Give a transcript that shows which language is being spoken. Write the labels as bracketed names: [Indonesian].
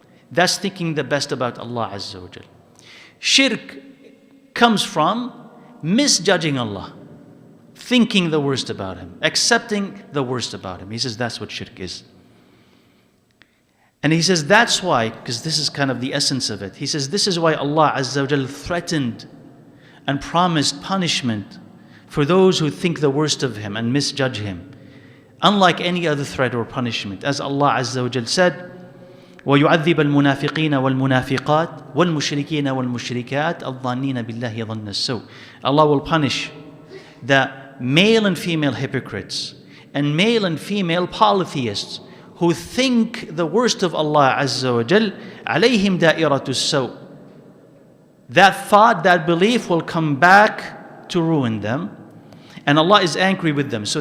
[English] That's thinking the best about Allah Azza wa Jal. Shirk comes from misjudging Allah, thinking the worst about Him, accepting the worst about Him. He says that's what shirk is. And he says that's why, because this is kind of the essence of it. He says this is why Allah Azza wa Jal threatened and promised punishment for those who think the worst of Him and misjudge Him, unlike any other threat or punishment. As Allah Azza wa Jal said, [Arabic] وَيُعَذِّبَ الْمُنَافِقِينَ وَالْمُنَافِقَاتِ وَالْمُشْرِكِينَ وَالْمُشْرِكَاتِ الظَّانِّينَ بِاللَّهِ ظَنَّ السَّوْءِ. [English] Allah will punish the male and female hypocrites and male and female polytheists who think the worst of Allah Azza wa Jal. [Arabic] عَلَيْهِمْ دَائِرَةُ السَّوْءِ. [English] That thought, that belief will come back to ruin them, and Allah is angry with them.